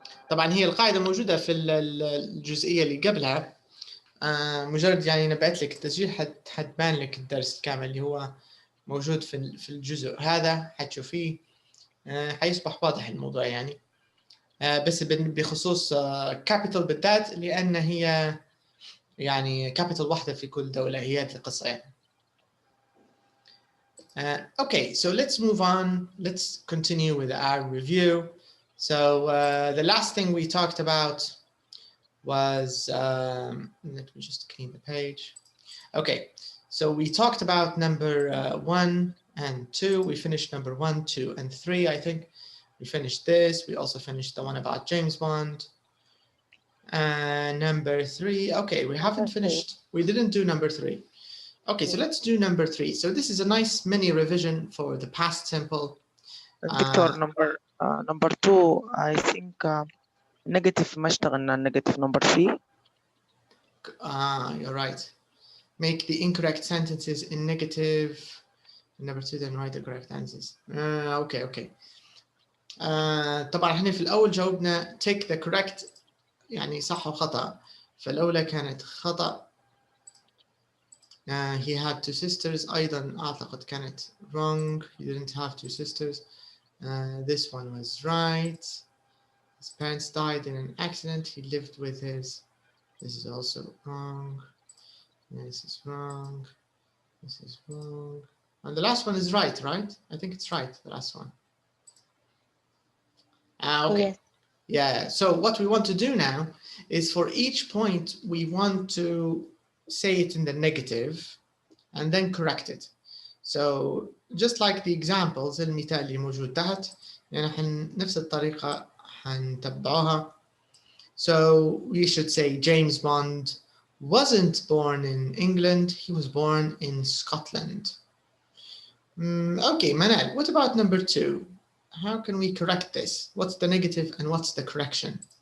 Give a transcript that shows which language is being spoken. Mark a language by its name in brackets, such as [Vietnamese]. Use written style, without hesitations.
[Arabic] طبعا هي القاعدة موجودة في الجزئية اللي قبلها مجرد يعني نبعت لك التسجيل حتبان لك الدرس الكامل اللي هو موجود في الجزء هذا حتشوفيه حيصبح واضح الموضوع يعني. بس بخصوص capital بالذات لأن هي يعني capital واحدة في كل دولة، هي هذه القصة يعني. [English] Okay, so let's move on. Let's continue with our review. So the last thing we talked about was, let me just clean the page. Okay, so we talked about number 1 and 2. We finished number 1, 2, and 3, I think. We finished this. We also finished the one about James Bond. And number 3, okay, we haven't finished. We didn't do number 3. Okay, so let's do number 3. So this is a nice mini revision for the past simple. Doctor number 2 I think negative [Arabic] ما اشتغلنا [English] negative number 3. You're right. Make the incorrect sentences in negative. Number 2, then write the correct answers. Okay. [Arabic] طبعا احنا في الأول جاوبنا [English] take the correct [Arabic] يعني صح وخطأ. فالأولى كانت خطأ. [English] He had 2 sisters. [Arabic] أيضا أعتقد كانت wrong. [English] He didn't have 2 sisters. This one was right. His parents died in an accident. He lived with his. This is also wrong. This is wrong. This is wrong. And the last one is right, right? I think it's right, the last one. Okay. Yes. Yeah, so what we want to do now is for each point, we want to say it in the negative and then correct it. So just like the examples, [Arabic] المثال اللي موجود تحت يعني نفس الطريقة حنتبعوها. [English] So we should say James Bond wasn't born in England, he was born in Scotland. Okay, Manal, what about number 2? How can we correct this? What's the negative and what's the correction?